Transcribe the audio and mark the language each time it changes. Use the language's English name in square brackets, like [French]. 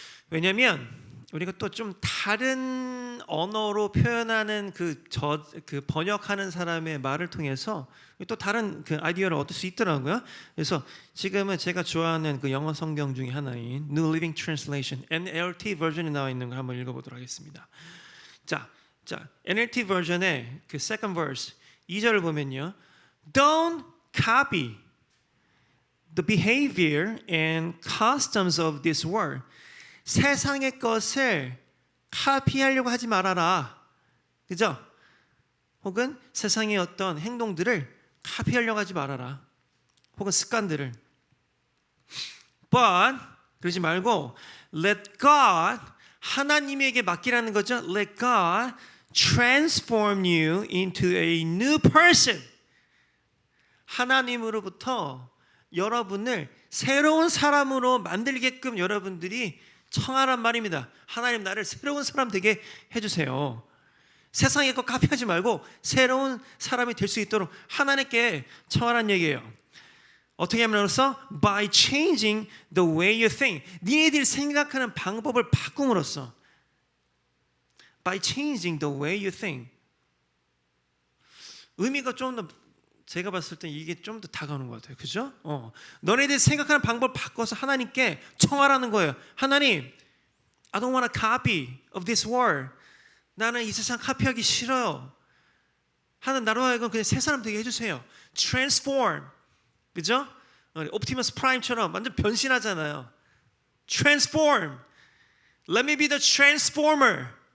[Korean] 왜냐하면 우리가 또 좀 다른 언어로 표현하는 그 번역하는 사람의 말을 통해서 또 다른 그 아이디어를 얻을 수 있더라고요. 그래서 지금은 제가 좋아하는 그 영어 성경 중에 하나인 New Living Translation NLT 버전이 나와 있는 걸 한번 읽어보도록 하겠습니다. 자, NLT 버전의 그 [English] second verse [Korean] 2절을 보면요, [English] Don't copy the behavior and customs of this world. [Korean] 세상의 것을 카피하려고 하지 말아라. 그죠? 혹은 세상의 어떤 행동들을 카피하려고 하지 말아라. 혹은 습관들을. But 그러지 말고 [English] let God, [Korean] 하나님에게 맡기라는 거죠. [English] Let God transform you into a new person. [Korean] 하나님으로부터 여러분을 새로운 사람으로 만들게끔 여러분들이 청하란 말입니다. 하나님 나를 새로운 사람 되게 해주세요. 세상의 것 카피하지 말고 새로운 사람이 될 수 있도록 하나님께 청하란 얘기예요. 어떻게 함으로써? [English] By changing the way you think. [Korean] 니네들이 생각하는 방법을 바꿈으로써. [English] By changing the way you think. [Korean] 의미가 좀 더, 제가 봤을 때 이게 좀 더 다가오는 것 같아요. 그죠? 너네들이 생각하는 방법을 바꿔서 하나님께 청하라는 거예요. [English] 하나님, I don't want a copy of this world. [Korean] 나는 이 세상 카피하기 싫어요. 하는 나로 하여금 그냥 새 사람 되게 해주세요. Transform. 그죠? 옵티머스 프라임처럼 완전 변신하잖아요. [English] Transform. Let me be the transformer.